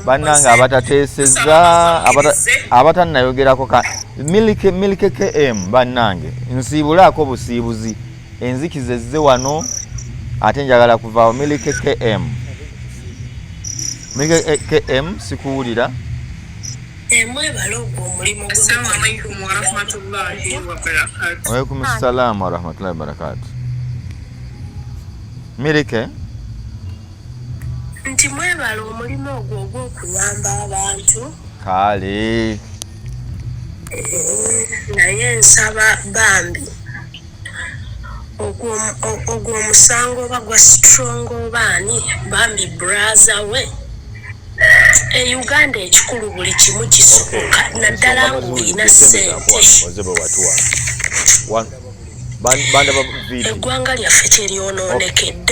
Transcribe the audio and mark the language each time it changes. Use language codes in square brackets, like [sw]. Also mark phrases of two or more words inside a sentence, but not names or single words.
[lg] bannanga abatateesezza abatannayogerako milike KM bannange nsiibulaako busiibuzi enzikiza ezze wano ate njagala kuvaawo milike KM sikuwulira [ar] السلام عليكم ورحمة الله وبركاته. وعليكم السلام ورحمة الله وبركاته. [lg] Milike nti mwebala omulimu ogwo ogw'okuyamba abantu kale naye nsaba bambi ogwo omusango oba gwa strong obaani bambi braza we Uganda ekikulu buli kimu kisoboka naddala ng'olina ssente eggwanga lyaffe kyeryononekedde